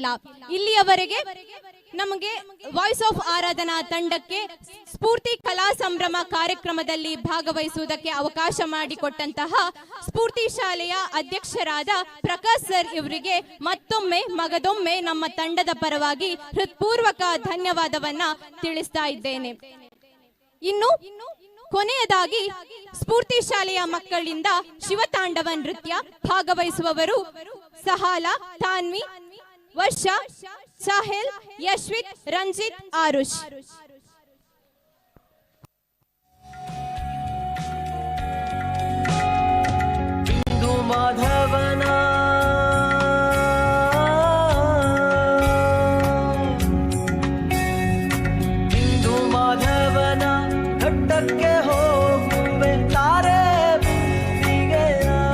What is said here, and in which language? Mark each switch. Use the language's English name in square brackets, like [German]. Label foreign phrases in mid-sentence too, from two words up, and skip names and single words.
[Kannada] ಇಲ್ಲಿಯವರೆಗೆ ನಮಗೆ ವಾಯ್ಸ್ ಆಫ್ ಆರಾಧನಾ ತಂಡಕ್ಕೆ ಸ್ಫೂರ್ತಿ ಕಲಾ ಸಂಭ್ರಮ ಕಾರ್ಯಕ್ರಮದಲ್ಲಿ ಭಾಗವಹಿಸುವುದಕ್ಕೆ ಅವಕಾಶ ಮಾಡಿಕೊಟ್ಟಂತಹ ಸ್ಫೂರ್ತಿ ಶಾಲೆಯ ಅಧ್ಯಕ್ಷರಾದ ಪ್ರಕಾಶ್ ಸರ್ ಇವರಿಗೆ ಮತ್ತೊಮ್ಮೆ ಮಗದೊಮ್ಮೆ ನಮ್ಮ ತಂಡದ ಪರವಾಗಿ ಹೃತ್ಪೂರ್ವಕ ಧನ್ಯವಾದವನ್ನ ತಿಳಿಸ್ತಾ ಇದ್ದೇನೆ. ಇನ್ನು ಕೊನೆಯದಾಗಿ ಸ್ಫೂರ್ತಿ ಶಾಲೆಯ ಮಕ್ಕಳಿಂದ ಶಿವತಾಂಡವ ನೃತ್ಯ ಭಾಗವಹಿಸುವವರು ಸಹಾಲ, ತಾನ್ವಿ, ವರ್ಷ, ಸಾಹಿಲ್, ಯಶ್ವಿತ್, ರಂಜಿತ್, ಆರುಷ್. ಬಿಂದು ಮಾಧವನ ಬಿಂದು ಮಾಧವನ ಘಟ್ಟಕ್ಕೆ ಹೋಗುವೆ ತಾರೆ ಬಿಂದಿಗೆಯ.